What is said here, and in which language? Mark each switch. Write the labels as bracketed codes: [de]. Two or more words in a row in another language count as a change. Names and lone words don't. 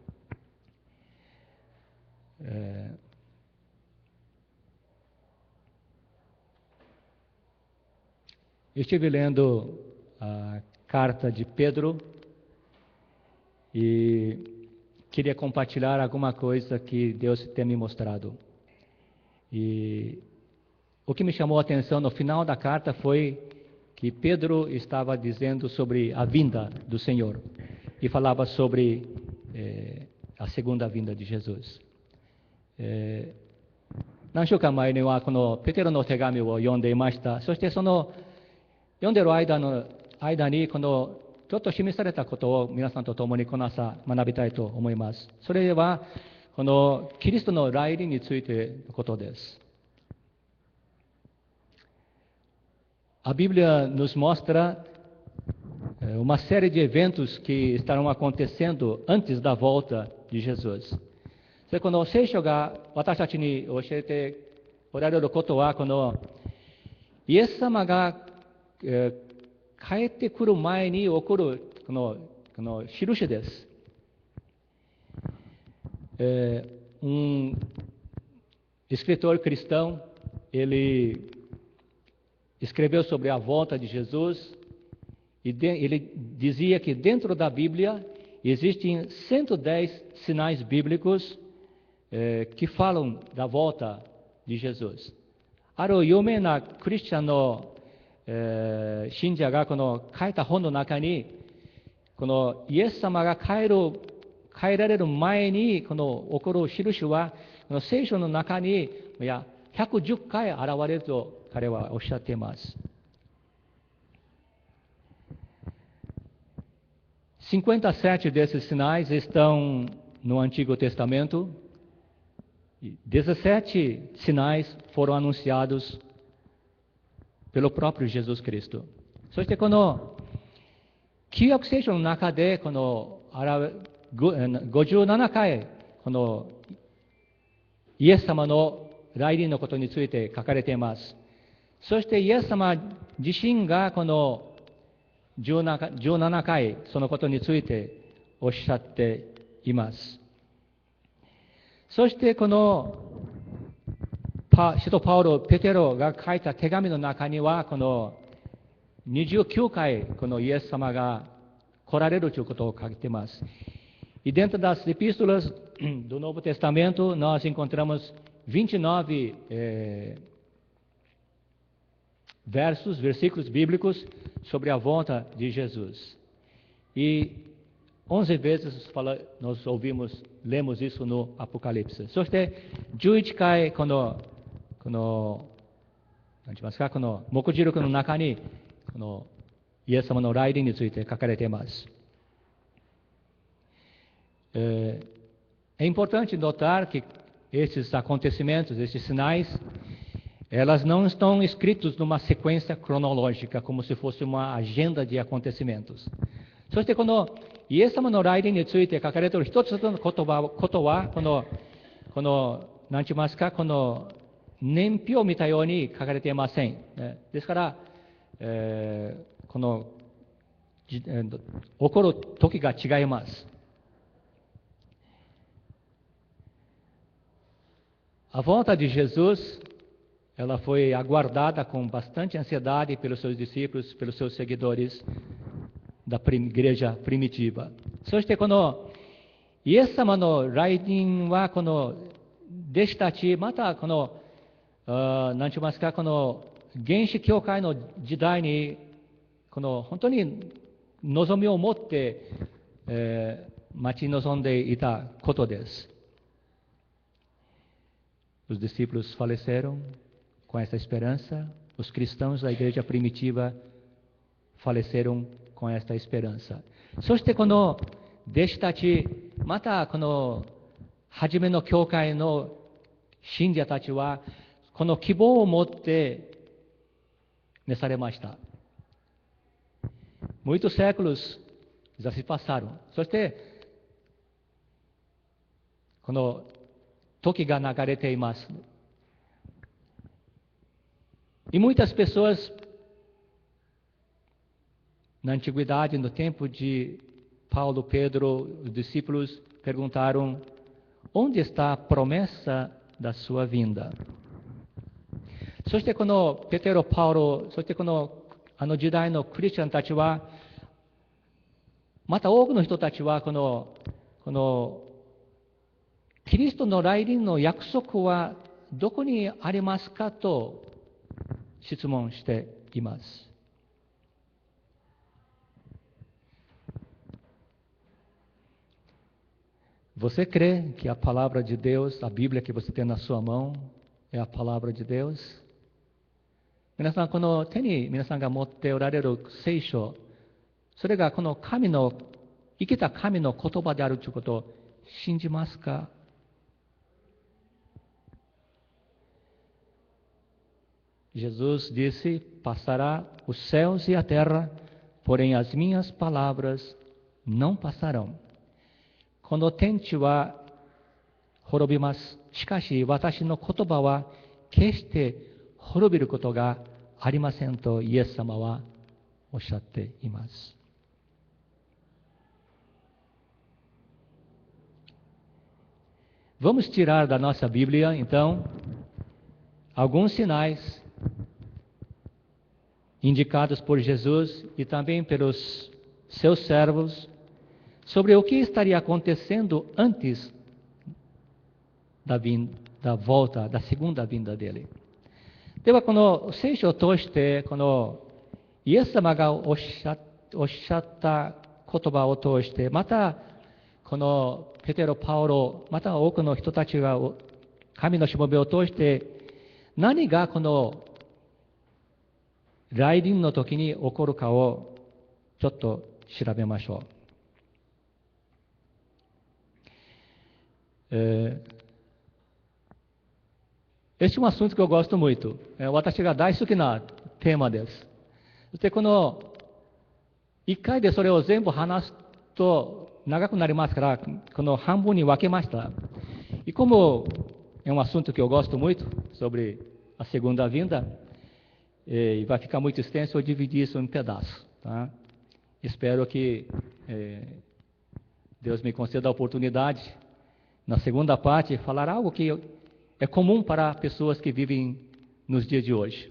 [pt] Estive lendo a carta de Pedro e queria compartilhar alguma coisa que Deus tem me mostrado. E o que me chamou a atenção no final da carta foi que Pedro estava dizendo sobre a vinda do Senhor e falava sobre a segunda vinda de Jesus. [ja] 何週間前にはこのペテロの手紙を読んでいました。そしてその読んでいる間にこのちょっと示されたことを皆さんと共にこの朝学びたいと思います。それはこのキリストの来臨についてのことです。 [pt] A Bíblia nos mostra uma série de eventos que estarão acontecendo antes da volta de Jesus. [ja] それこの聖書が私たちに教えておられることは、このイエス様が、帰ってくる前に起こるこの印です [pt] 。Um escritor cristão, ele escreveu sobre a volta de Jesus e ele dizia que dentro da Bíblia existem 110 sinais bíblicos que falam da volta de Jesus. [ja] ある有名なクリスチャンの信者がこの書いた本の中に、このイエス様が帰られる前にこの起こる印は、この聖書の中に110回現れると彼はおっしゃっています。 [pt] 57 desses sinais estão no Antigo Testamento. 17 sinais foram anunciados pelo próprio Jesus Cristo. [ja] そしてこの旧約聖書の中でこの57回このイエス様の来臨のことについて書かれています。そしてイエス様自身がこの17回そのことについておっしゃっています。そしてこの使徒パウロ、ペテロが書いた手紙の中にはこの29回このイエス様が来られるということを書いています。 [pt] E dentro das epístolas do Novo Testamento nós encontramos 29 versículos bíblicos sobre a volta de Jesus. E 11 vezes nós lemos isso no Apocalipse. [ja] そして11回この何て言いますか、この目次録の中にこのイエス様の来臨について書かれています。 [pt] É importante notar que esses acontecimentos, esses sinais, elas não estão escritos numa sequência cronológica, como se fosse uma agenda de acontecimentos. [ja] そしてこのイエス様の来臨について書かれている一つのことはこの何て言いますか、この年表を見たように書かれていません。ですから、この起こる時が違います。 [pt] A volta de Jesus, ela foi aguardada com bastante ansiedade pelos seus discípulos, pelos seus seguidores da igreja primitiva. [ja] そしてこのイエス様の来臨はこの弟子たち、またこの何て言いますか、この原始教会の時代にこの本当に望みを持って、待ち望んでいたことです。 [pt] Os discípulos faleceram com essa esperança, os cristãos da igreja primitiva faleceram com esta esperança. [ja] そしてこの弟子たち、またこの初めの教会の信者たちは、この希望を持って召されました。 [pt] Muitos séculos já se passaram. [ja] そして、この時が流れています。 [pt] E muitas pessoas, na antiguidade, no tempo de Paulo, Pedro, os discípulos perguntaram: onde está a promessa da sua vinda? [ja] そしてこのペテロ、パウロ、そしてこのあの時代のクリスチャンたちは、また多くの人たちはこのキリストの来臨の約束はどこにありますかと質問しています [pt] 。Você crê que a palavra de Deus, a Bíblia que você tem na sua mão, é a palavra de Deus? [ja] 皆さん、この手に皆さんが持っておられる聖書、それがこの神の、生きた神の言葉であるということを信じますか？ [pt] Jesus disse: passará os céus e a terra, porém as minhas palavras não passarão. [ja] この天地は滅びます。しかし私の言葉は決して滅びることがありませんとイエス様はおっしゃっています [pt] 。Vamos tirar da nossa Bíblia, então, alguns sinais indicados por Jesus e também pelos seus servos sobre o que estaria acontecendo antes da volta, da segunda vinda dele. [ja] ではこの聖書を通してこのイエス様がおっしゃった言葉を通して、またこのペテロ、パウロ、また多くの人たちが神のしもべを通して何がこの来臨の時に起こるかをちょっと調べましょう。 Este é um assunto que eu gosto muito. 私が大好きなテーマです。そしてこの一回でそれを全部話すと長くなりますから、この半分に分けました。 [pt] E como é um assunto que eu gosto muito sobre a segunda vinda, e vai ficar muito extenso, eu dividi isso em pedaços. Tá? Espero que Deus me conceda a oportunidade, na segunda parte, falar algo que é comum para pessoas que vivem nos dias de hoje.